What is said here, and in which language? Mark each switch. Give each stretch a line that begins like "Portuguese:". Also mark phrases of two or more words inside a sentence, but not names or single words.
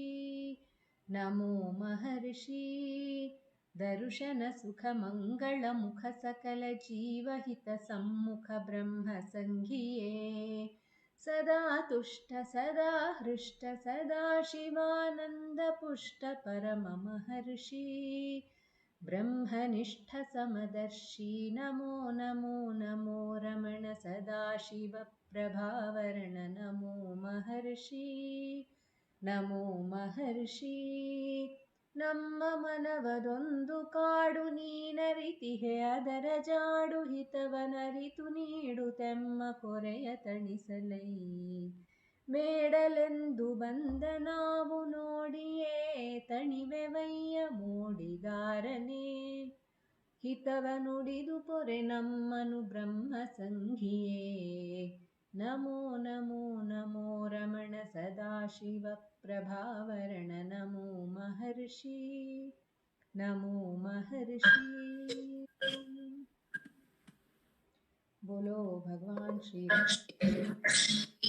Sanskrit: नमो महर्षि दर्शनसुखमङ्गलमुख सकलजीवहितसम्मुख ब्रह्मसङ्घिये सदा तुष्ट सदा हृष्ट सदा शिवानन्दपुष्ट परममहर्षि ब्रह्मनिष्ठ समदर्शी नमो नमो नमो रमण सदाशिवप्रभावरण नमो महर्षि। नमो महर्षि
Kannada: ನಮ್ಮ ಮನವದೊಂದು ಕಾಡು ನೀನರಿತಿಹೆ ಅದರ ಜಾಡು ಹಿತವನರಿತು ನೀಡುತ್ತೆಮ್ಮ ಕೊರೆಯ ತಣಿಸಲೈ ಬೇಡಲೆಂದು ಬಂದ ನಾವು ನೋಡಿಯೇ ತಣಿವೆವಯ್ಯ ಮೋಡಿಗಾರನೇ ಹಿತವ ನುಡಿದು ಪೊರೆ ನಮ್ಮನು ಬ್ರಹ್ಮ ಸಂಘಿಯೇ
Sanskrit: ನಮೋ ನಮೋ ನಮೋ ರಮಣ ಸದಾಶಿವ ಪ್ರಭಾವರಣ ನಮೋ ಮಹರ್ಷಿ ನಮೋ ಮಹರ್ಷಿ।
Hindi: बोलो भगवान श्री